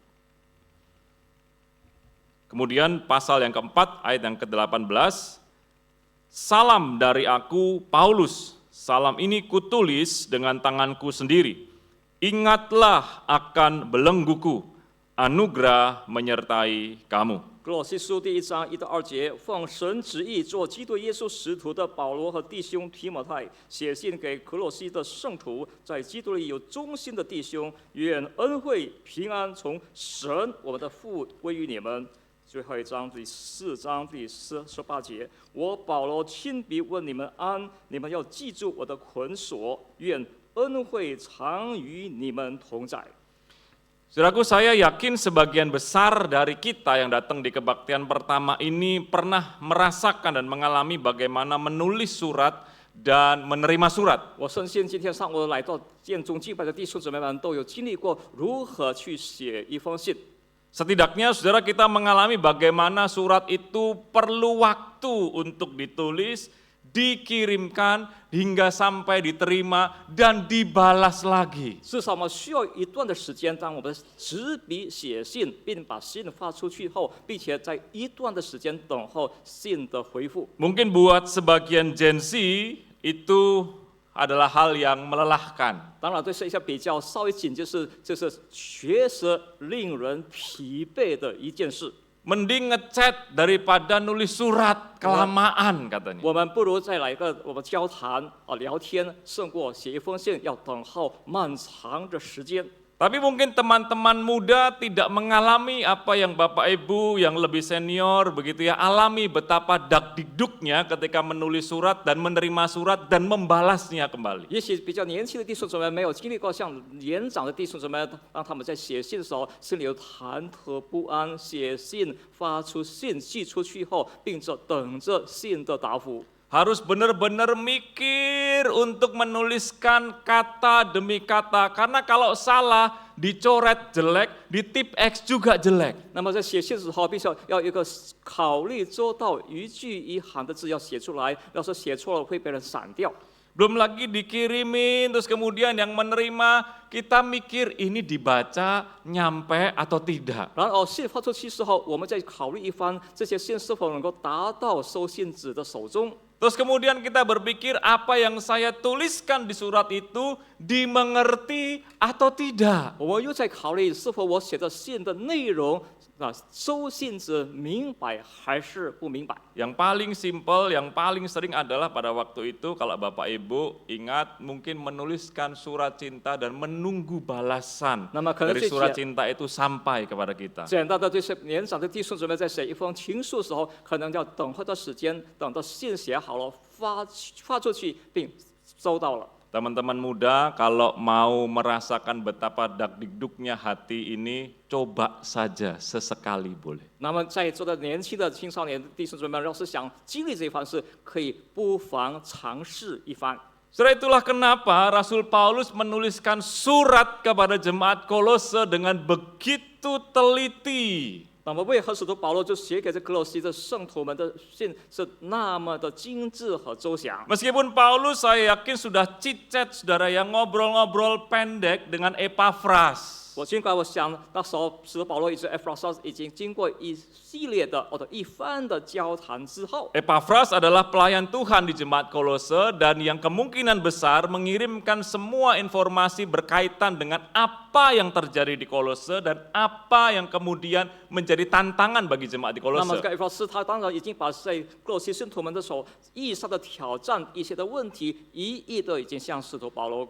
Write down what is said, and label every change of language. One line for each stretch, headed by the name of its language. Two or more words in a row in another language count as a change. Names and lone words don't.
Indonesian: Kemudian pasal yang keempat ayat yang ke-18, salam dari aku Paulus, salam ini kutulis dengan tanganku sendiri. Ingatlah akan belengguku, anugerah menyertai kamu.
Chinese: 格罗西书第1章1到2节，奉神旨意做基督耶稣使徒的保罗和弟兄提摩太，写信给格罗西的圣徒，在基督里有忠心的弟兄，愿恩惠平安从神我们的父归于你们。最后一章第4章第18节，我保罗亲笔问你们安，你们要记住我的捆锁，愿恩惠常与你们同在。
Indonesian: Saudaraku, saya yakin sebagian besar dari kita yang datang di kebaktian pertama ini pernah merasakan dan mengalami bagaimana menulis surat dan menerima surat.
Chinese: 我相信今天上午来到建中敬拜的弟兄姊妹们都有经历过如何去写一封信。
Indonesian: Setidaknya saudara kita mengalami bagaimana surat itu perlu waktu untuk ditulis, dikirimkan hingga sampai diterima dan dibalas lagi.
Chinese: 至少我们需要一段的时间，当我们执笔写信，并把信发出去后，并且在一段的时间等候信的回复。
Indonesian: Mungkin buat sebagian Gen Z itu adalah hal yang melelahkan.
Chinese: 当然，这是一些比较稍微紧，就是确实令人疲惫的一件事。
Indonesian: Mending ngechat daripada nulis surat, kelamaan katanya.
Chinese: 我们不如再来一个我们交谈聊天，胜过写一封信要等候漫长的时间。
Indonesian: Tapi mungkin teman-teman muda tidak mengalami apa yang Bapak Ibu yang lebih senior begitu ya alami betapa dakdikduknya ketika menulis surat dan menerima surat dan membalasnya kembali.
Chinese: 也许比较年轻的弟兄姊妹没有经历过像年长的弟兄姊妹，当他们在写信的时候，心里有忐忑不安，写信发出信寄出去后，并且等着信的答复。
Indonesian: Harus benar-benar mikir untuk menuliskan kata demi kata. Karena kalau salah, dicoret jelek, di tip X juga jelek.
Chinese: 那么在写信的时候，必须要有一个考虑周到，一句一行的字要写出来，要是写错了会被人闪掉。
Indonesian: Belum lagi dikirimin, terus kemudian yang menerima, kita mikir ini dibaca, nyampe atau tidak.
Chinese: 然后信发出去之后，我们再考虑一番，这些信是否能够达到收信者的手中。
Indonesian: Terus kemudian kita berpikir apa yang saya tuliskan di surat itu dimengerti atau tidak.
Chinese: 我们又在考虑是否我写的信的内容收信者明白还是不明白。
Indonesian: Yang paling simpel, yang paling sering adalah pada waktu itu kalau Bapak Ibu ingat mungkin menuliskan surat cinta dan menunggu balasan dari surat cinta itu sampai kepada kita.
Chinese: 简单的就是年长的弟兄姊妹在写一封情书的时候，可能要等候的时间，等到信写好了发出去并收到了。
Indonesian: Teman-teman muda kalau mau merasakan betapa dakdikduknya hati ini, coba saja sesekali boleh.
Chinese: 那么在座的年轻的青少年弟兄姊妹们，要是想经历这一番事，可以不妨尝试一番。
Indonesian: Setelah itulah kenapa Rasul Paulus menuliskan surat kepada jemaat Kolose dengan begitu teliti.
Chinese: 那么为何使徒保罗就写给这格罗西的圣徒们的信是那么的精致和周详？
Indonesian: Meskipun Paulus saya yakin sudah chit-chat saudara yang ngobrol-ngobrol pendek dengan Epafras.
Chinese: 尽管我想那时候使徒保罗以及 Epaphras 已经经过一系列的或者一番的交谈之后，
Indonesian: Epaphras adalah pelayan Tuhan di jemaat Kolose dan yang kemungkinan besar mengirimkan semua informasi berkaitan dengan apa yang terjadi di Kolose dan apa yang kemudian menjadi tantangan bagi jemaat di
Chinese: 那么
Indonesian: Kolose.
Chinese: 这个 Epaphras 他当然已经把在哥罗西信徒们的所意义上的挑战、一些的问题，一一的已经向使徒保罗告